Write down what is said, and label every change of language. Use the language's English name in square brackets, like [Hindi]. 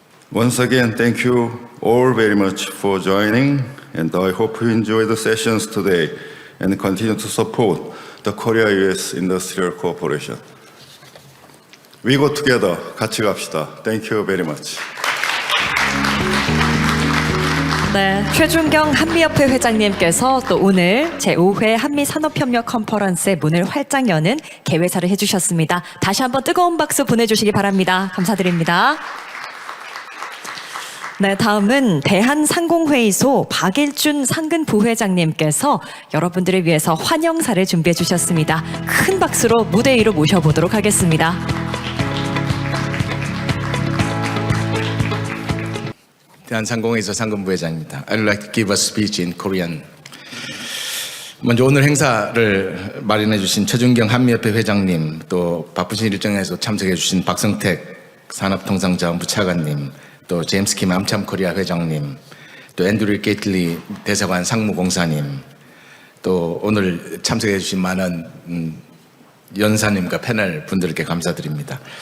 [English] Once again, thank you all very much for joining, and I hope you enjoy the sessions today and continue to support the Korea-US Industrial Cooperation. We go together. [Korean] 같이 갑시다. [English] Thank you very much. [Korean] 네, 최준경 한미협회 회장님께서 또 오늘 제5회 한미산업협력 컨퍼런스의 문을 활짝 여는 개회사를 해주셨습니다. 다시 한번 뜨거운 박수 보내주시기 바랍니다. 감사드립니다. 네, 다음은 대한상공회의소 박일준 상근 부회장님께서 여러분들을 위해서 환영사를 준비해 주셨습니다. 큰 박수로 무대 위로 모셔보도록 하겠습니다. 대한상공회의소 상근 부회장입니다. [English] I'd like to give a speech in Korean. [Korean] 먼저 오늘 행사를 마련해 주신 최준경 한미협회 회장님, 또 바쁘신 일정에서 참석해 주신 박성택 산업통상자원부 차관님, 또 제임스 킴 암참코리아 회장님, 또 앤드류 게이틀리 대사관 상무공사님, 또 오늘 참석해 주신 많은 연사님과 패널 분들께 감사드립니다.